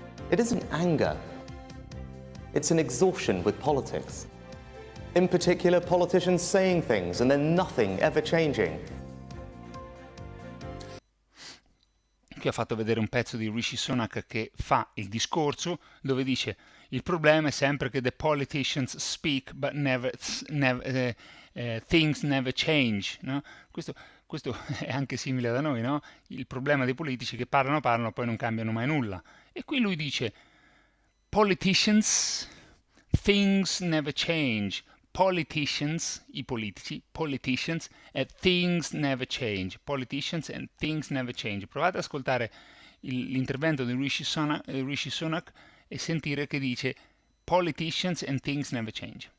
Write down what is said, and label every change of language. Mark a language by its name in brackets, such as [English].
[English] It isn't anger, it's an exhaustion with politics. In particular, politicians saying things and then nothing ever changing. [Italian] Qui ha fatto vedere un pezzo di Rishi Sunak che fa il discorso dove dice: il problema è sempre che [English] the politicians speak but things never change, [Italian] no? Questo è anche simile da noi, no? Il problema dei politici che parlano poi non cambiano mai nulla. E qui lui dice politicians, [English] things never change. Politicians, [Italian] i politici, [English] politicians and things never change. Politicians and things never change. [Italian] Provate ad ascoltare l'intervento di Rishi Sunak e sentire che dice [English] politicians and things never change.